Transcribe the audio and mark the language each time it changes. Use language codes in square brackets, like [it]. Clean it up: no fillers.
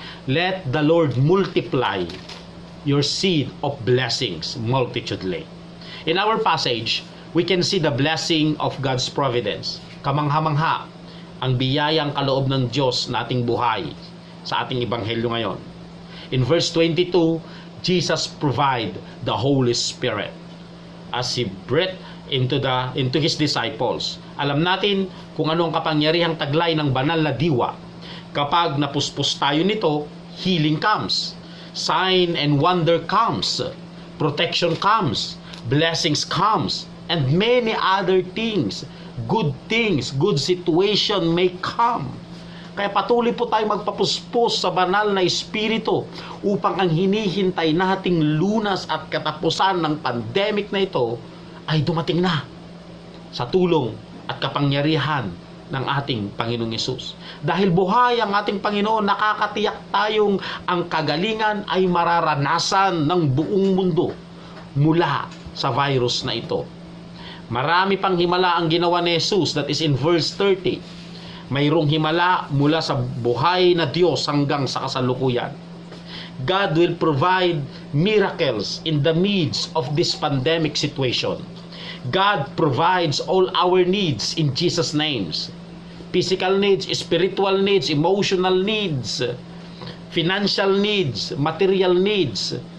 [en] Let the Lord multiply your seed of blessings multitudely. In our passage, we can see the blessing of God's providence. [tl] Kamangha-mangha ang biyayang kaloob ng Diyos na ating buhay sa ating ebanghelyo ngayon. [en] In verse 22, Jesus provide the Holy Spirit as He breathed into His disciples. [tl] Alam natin kung ano ang kapangyarihang taglay ng banal na diwa. Kapag napuspos tayo nito, [en] healing comes, sign and wonder comes, protection comes, blessings comes, and many other things. Good situation may come. [tl] Kaya patuloy po tayo magpapuspos sa banal na Espiritu upang ang hinihintay nating lunas at katapusan ng pandemic na ito ay dumating na sa tulong at kapangyarihan ng ating Panginoong Yesus. Dahil buhay ang ating Panginoon, nakakatiyak tayong ang kagalingan ay mararanasan ng buong mundo mula sa virus na ito. Marami pang himala ang ginawa ni Jesus, [en] that is in verse 30. [tl] Mayroong himala mula sa buhay na Diyos hanggang sa kasalukuyan. [en] God will provide miracles in the midst of this pandemic situation. God provides all our needs in Jesus' names. Physical needs, spiritual needs, emotional needs, financial needs, material needs.